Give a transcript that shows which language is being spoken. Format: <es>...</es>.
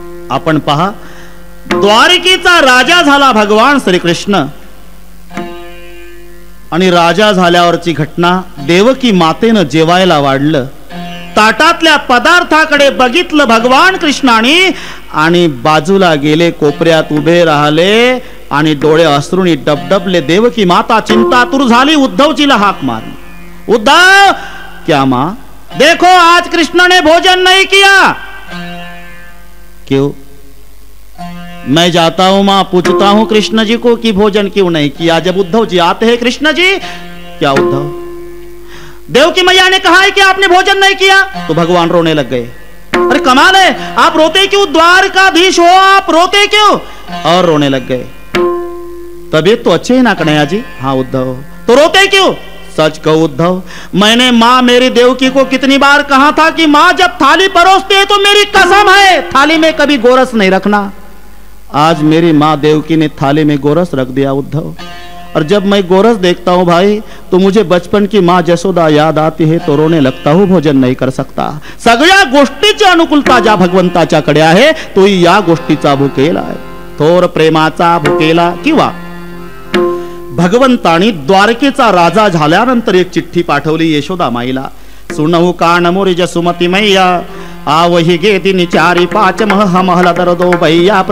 <mr>आपण पहा, द्वारकेचा राजा झाला भगवान श्रीकृष्ण आणि राजा झाल्यावरची घटना, देवकी मातेनं जेवायला वाढलं, ताटातल्या पदार्थाकडे बघितलं भगवान कृष्णाने आणि बाजूला गेले, कोपऱ्यात उभे राहिले आणि डोळे अश्रूनी डबडबले. देवकी माता चिंतातुर झाली. उद्धवजीला हाक मारली.</mr> <hi>उद्धव, क्या मां? देखो आज कृष्ण ने भोजन नहीं किया. क्यों? मैं जाता हूं मां, पूछता हूं कृष्ण जी को कि भोजन क्यों नहीं किया. जब उद्धव जी आते हैं, कृष्ण जी. क्या उद्धव? देवकी मैया ने कहा है कि आपने भोजन नहीं किया. तो भगवान रोने लग गए. अरे कमाल है, आप रोते क्यों? द्वारकाधीश हो, आप रोते क्यों? और रोने लग गए. तबीयत तो अच्छे ही ना कन्हैया जी. हाँ उद्धव. तो रोते क्यों? सच कहो उद्धव, मैंने माँ मेरी देवकी को कितनी बार कहा था कि माँ जब थाली परोसते है तो मेरी कसम है थाली में कभी गोरस नहीं रखना. आज मेरी माँ देवकी ने थाली में गोरस रख दिया उद्धव. और जब मैं गोरस देखता हूं भाई, तो मुझे बचपन की माँ जसोदा याद आती है, तो रोने लगता हूं. भोजन नहीं कर सकता.</hi> <mr>सगळ्या गोष्टीची अनुकूलता ज्या भगवंताच्याकडे आहे, तो या गोष्टीचा भुकेला आहे. थोर प्रेमाचा भुकेला. किंवा भगवंतानी द्वारकेचा राजा झाल्यानंतर एक चिठ्ठी पाठवली यशोदा माईला.</mr> <hi>सुनहु कान मोरी जसुमती मैया, आवही गेती निचारी पाच मह महला दरदो भैया.</hi>